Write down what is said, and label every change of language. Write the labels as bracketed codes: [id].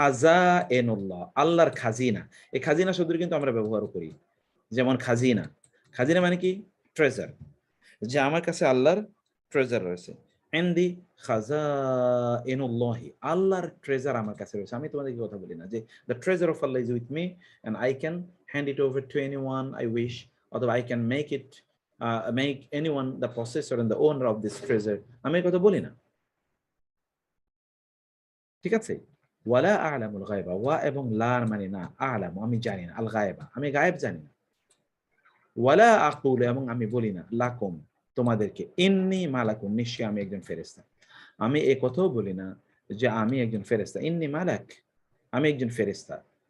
[bn] খাজাইনুল্লাহ, আল্লাহর খাজিনা। এই খাজিনা শব্দটি কিন্তু আমরা ব্যবহার করি। যেমন খাজিনা, খাজিনা মানে কি? ট্রেজার। যে আমার কাছে আল্লাহর ট্রেজার রয়েছে। [ar] ইনদি খাজাইনুল্লাহি, [bn] আল্লাহর ট্রেজার আমার কাছে রয়েছে। আমি তোমাদেরকে কথা বলি না যে [en] the treasure of Allah is with me and I can hand it over to anyone I wish, [bn] অথবা [en] I can make anyone the possessor and the owner of this treasure, [bn] আমি এই কথা বলি না। ঠিক আছে? [ar] ওয়ালা আ'লামুল গায়বা, [bn] ওয়া এবং লা মানে না, আ'লামু আমি জানি না, আল গায়বা আমি গায়েব জানি না। ওয়ালা আকুলু, এবং আমি বলি না, লাকুম তোমাদেরকে, ইন্নী মালাকুন, নিশ্চয়ই আমি একজন ফেরেশতা। আমি এ কথাও বলি না যে আমি একজন ফেরেশতা। [ar] ইন্নী মালাক, [bn] আমি একজন ফেরেশতা।